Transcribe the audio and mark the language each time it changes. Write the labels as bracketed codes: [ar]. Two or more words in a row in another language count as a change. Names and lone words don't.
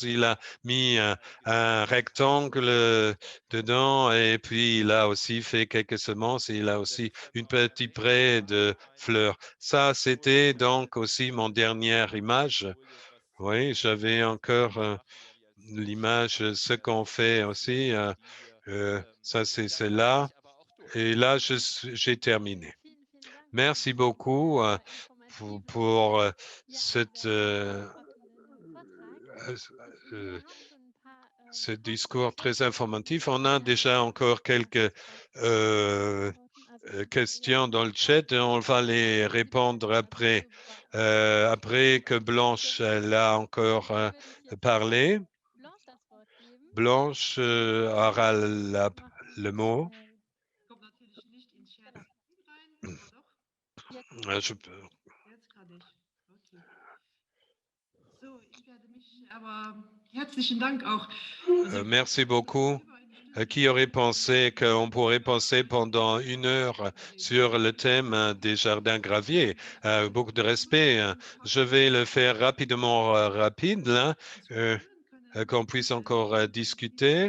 [fr] Il a mis un rectangle dedans et puis il a aussi fait quelques semences et il a aussi une petite près de fleurs. Ça, c'était donc aussi mon dernière image. Oui, j'avais encore l'image, ce qu'on fait aussi. Ça, c'est là. Et là, j'ai terminé. [de] Vielen, vielen Dank [fr] Merci [de] für diesen [fr] beaucoup [de] sehr informativen [fr] pour [de] ja, [fr] cette, [de] sehr ausfordernden Vortrag. Wir euh, haben schon ein paar [fr] ce [de] Fragen [fr] discours très [de] tatsächlich [fr] informatif. [de] im [fr] On a [de] Chat. [fr] déjà encore quelques [de] Ich werde die euh, beantworten. Also ja, [fr] questions dans le chat et on va les répondre après, après que Blanche elle a encore [de] dann würde ich jetzt [fr] parlé. [de] Blanche das Wort geben. [fr] Blanche aura [de] Machen [fr] le [de] wir [fr] mot. [de] Kommt natürlich nicht in Chat genau. rein, oder doch? Jetzt [fr] Je, [de] Jetzt kann ich. Okay. So, ich werde mich aber herzlichen Dank auch. Also, [fr] merci beaucoup. Qui aurait pensé qu'on pourrait passer pendant 1 heure sur le thème des jardins graviers? Beaucoup de respect. Je vais le faire rapidement, rapide, là, qu'on puisse encore discuter.